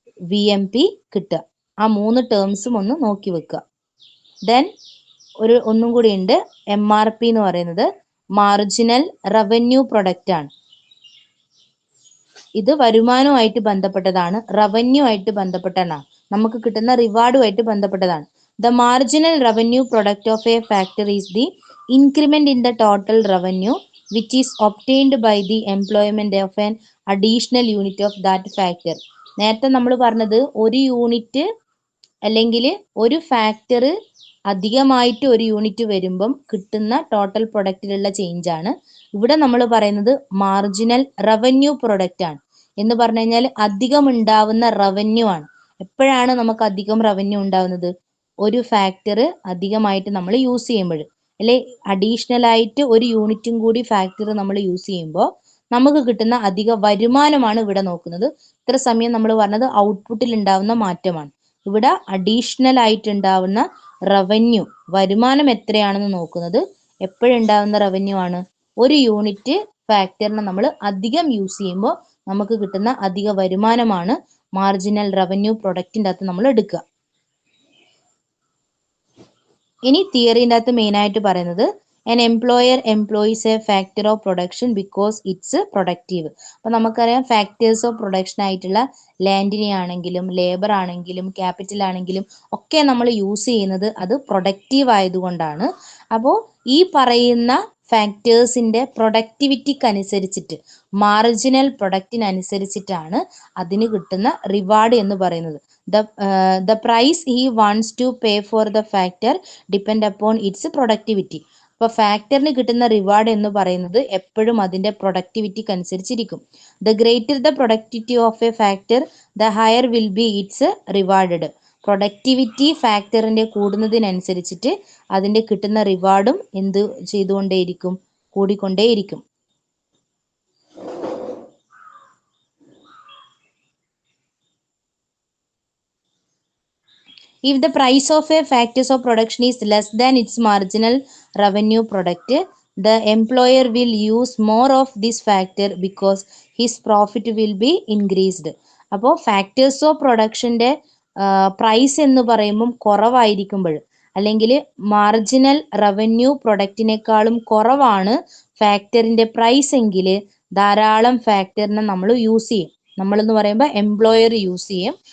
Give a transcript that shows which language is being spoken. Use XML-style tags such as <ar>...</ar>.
<ml>VMP കിട്ടുക. ആ 3 ടേംസും ഒന്ന് നോക്കി വെക്കുക. ദെൻ ഒന്നും കൂടി ഉണ്ട്, MRP എന്ന് പറയുന്നത് മാർജിനൽ റവന്യൂ പ്രൊഡക്റ്റ് ആണ്. ഇത് വരുമാനവുമായിട്ട് ബന്ധപ്പെട്ടതാണ്, റവന്യൂ ആയിട്ട് ബന്ധപ്പെട്ടതാണ്, നമുക്ക് കിട്ടുന്ന റിവാർഡുമായിട്ട് ബന്ധപ്പെട്ടതാണ്.</ml> <en>The marginal revenue product of a factory is the increment in the total revenue which is obtained by the employment of an additional unit of that factor.</en> <ml>നേരത്തെ നമ്മൾ പറഞ്ഞത് ഒരു യൂണിറ്റ് അല്ലെങ്കിൽ ഒരു ഫാക്ടർ അധികമായിട്ട് ഒരു യൂണിറ്റ് വരുമ്പം കിട്ടുന്ന ടോട്ടൽ പ്രൊഡക്റ്റിലുള്ള ചേഞ്ച് ആണ്. ഇവിടെ നമ്മൾ പറയുന്നത് മാർജിനൽ റവന്യൂ പ്രൊഡക്റ്റ് ആണ്. എന്ന് പറഞ്ഞു കഴിഞ്ഞാൽ അധികം ഉണ്ടാവുന്ന റവന്യൂ ആണ്. എപ്പോഴാണ് നമുക്ക് അധികം റവന്യൂ ഉണ്ടാവുന്നത്? ഒരു ഫാക്ടർ അധികമായിട്ട് നമ്മൾ യൂസ് ചെയ്യുമ്പോൾ, അല്ലെ അഡീഷണൽ ആയിട്ട് ഒരു യൂണിറ്റും കൂടി ഫാക്ടർ നമ്മൾ യൂസ് ചെയ്യുമ്പോൾ നമുക്ക് കിട്ടുന്ന അധിക വരുമാനമാണ് ഇവിടെ നോക്കുന്നത്. ഇത്ര സമയം നമ്മൾ പറഞ്ഞത് ഔട്ട്പുട്ടിൽ ഉണ്ടാവുന്ന മാറ്റമാണ്. ഇവിടെ അഡീഷണൽ ആയിട്ട് ഉണ്ടാവുന്ന റവന്യൂ, വരുമാനം എത്രയാണെന്ന് നോക്കുന്നത് എപ്പോഴുണ്ടാവുന്ന റവന്യൂ ആണ്? ഒരു യൂണിറ്റ് ഫാക്ടറിനെ നമ്മൾ അധികം യൂസ് ചെയ്യുമ്പോൾ നമുക്ക് കിട്ടുന്ന അധിക വരുമാനമാണ് മാർജിനൽ റവന്യൂ പ്രൊഡക്റ്റിൻ്റെ അകത്ത് നമ്മൾ എടുക്കുക. ഇനി തിയറിൻ്റെ അകത്ത് മെയിൻ ആയിട്ട് പറയുന്നത്</ml> <en>an employer employs a factor of production because it's productive.</en> <ml>അപ്പൊ നമുക്കറിയാം ഫാക്ടേഴ്സ് ഓഫ് പ്രൊഡക്ഷൻ ആയിട്ടുള്ള ലാൻഡിനെ ആണെങ്കിലും ലേബർ ആണെങ്കിലും ക്യാപിറ്റൽ ആണെങ്കിലും ഒക്കെ നമ്മൾ യൂസ് ചെയ്യുന്നത് അത് പ്രൊഡക്റ്റീവ് ആയതുകൊണ്ടാണ്. അപ്പോൾ ഈ പറയുന്ന ഫാക്ടേഴ്സിന്റെ പ്രൊഡക്ടിവിറ്റിക്ക് അനുസരിച്ചിട്ട്, മാർജിനൽ പ്രൊഡക്റ്റിനനുസരിച്ചിട്ടാണ് അതിന് കിട്ടുന്ന റിവാർഡ് എന്ന് പറയുന്നത്.</ml> <en>The price he wants to pay for the factor depend upon its productivity.</en> <ml>അപ്പോൾ ഫാക്ടറിന് കിട്ടുന്ന റിവാർഡ് എന്ന് പറയുന്നത് എപ്പോഴും അതിന്റെ പ്രൊഡക്ടിവിറ്റിക്ക് അനുസരിച്ചിരിക്കും.</ml> <en>The greater the productivity of a factor the higher will be its rewarded.</en> <ml>Productivity ഫാക്ടറിന്റെ കൂടുന്നതിനനുസരിച്ചിട്ട് അതിന്റെ കിട്ടുന്ന റിവാർഡും എന്ത് ചെയ്തുകൊണ്ടേയിരിക്കും? കൂടിക്കൊണ്ടേയിരിക്കും.</ml> <en>If the price of a factor of production is less than its marginal revenue product, the employer will use more of this factor because his profit will be increased.</en> <ml>അപ്പോൾ factors of പ്രൊഡക്ഷൻ്റെ price എന്ന് പറയുമ്പം കുറവായിരിക്കുമ്പോൾ, അല്ലെങ്കിൽ marginal revenue പ്രൊഡക്റ്റിനേക്കാളും കുറവാണ് ഫാക്ടറിൻ്റെ price എങ്കിൽ ധാരാളം ഫാക്ടറിനെ നമ്മൾ use ചെയ്യും. നമ്മളെന്ന് പറയുമ്പോൾ എംപ്ലോയർ യൂസ് ചെയ്യും.</ml>